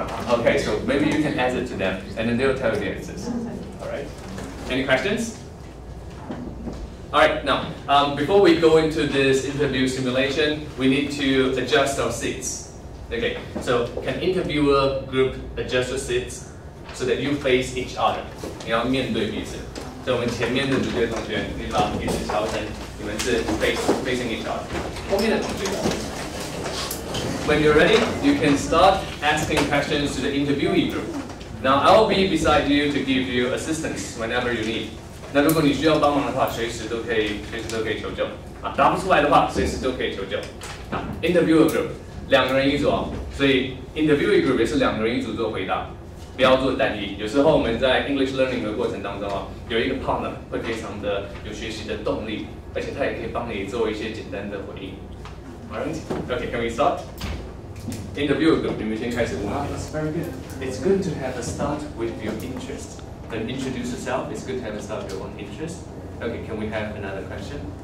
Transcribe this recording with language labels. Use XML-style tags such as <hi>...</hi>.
<en>Okay, so maybe you can ask it to them, and then they'll tell you the answers. All right. Any questions? All right, now, before we go into this interview simulation, we need to adjust our seats. Okay, so can interviewer group adjust your seats so that you face each other?</en> <zh>你要面对彼此。所以我们前面的组队同学，你把彼此调成你们是 facing each other。后面的同学。</zh> <en>When you're ready, you can start asking questions to the interviewee group. Now, I'll be beside you to give you assistance whenever you need.</en> <zh>那如果你需要帮忙的话，随时都可以求救啊！答不出来的话，随时都可以求救啊。Interviewer group 2个人一组哦，所以 interviewee group 也是2个人一组做回答，不要做单一。有时候我们在 English learning 的过程当中啊，有一个 partner 会非常的有学习的动力，而且他也可以帮你做一些简单的回应。</zh> <en>Alright, okay, can we start? Interviewer group，</en> <zh>你们先开始问问题。</zh> <en>That's very good. It's good to have a start with your interest. Then introduce yourself. It's good to have a start with your own interest. Okay, can we have another question?</en>